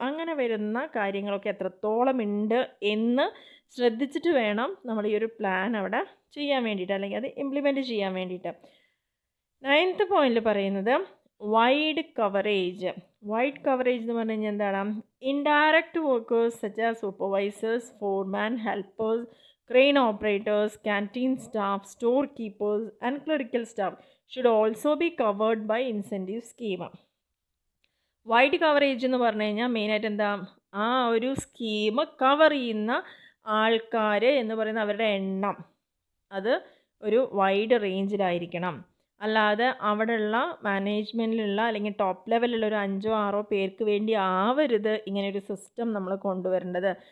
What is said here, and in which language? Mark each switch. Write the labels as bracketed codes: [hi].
[ml] അങ്ങനെ വരുന്ന കാര്യങ്ങളൊക്കെ എത്രത്തോളം ഉണ്ട് എന്ന് ശ്രദ്ധിച്ചിട്ട് വേണം നമ്മൾ ഈ ഒരു പ്ലാൻ അവിടെ ചെയ്യാൻ വേണ്ടിയിട്ട്, അല്ലെങ്കിൽ അത് ഇംപ്ലിമെൻറ്റ് ചെയ്യാൻ വേണ്ടിയിട്ട്. 9th പോയിന്റിൽ പറയുന്നത് വൈഡ് കവറേജ്. [en] wide coverage [ml] എന്ന് പറഞ്ഞു കഴിഞ്ഞാൽ എന്താണ്? [en] Indirect workers such as supervisors, foreman, helpers, Crane operators, canteen staff, storekeepers, and clerical staff should also be covered by incentive scheme. [ml] Wide coverage എന്ന് പറഞ്ഞു കഴിഞ്ഞാൽ മെയിനായിട്ട് എന്താ, ആ ഒരു സ്കീം കവർ ചെയ്യുന്ന ആൾക്കാർ എന്ന് പറയുന്ന അവരുടെ എണ്ണം അത് ഒരു വൈഡ് റേഞ്ചിലായിരിക്കണം. അല്ലാതെ അവിടെയുള്ള മാനേജ്മെൻറ്റിലുള്ള അല്ലെങ്കിൽ ടോപ്പ് ലെവലിലുള്ള ഒരു 5-6 പേർക്ക് വേണ്ടി ആവരുത് ഇങ്ങനെയൊരു സിസ്റ്റം നമ്മൾ കൊണ്ടുവരേണ്ടത്.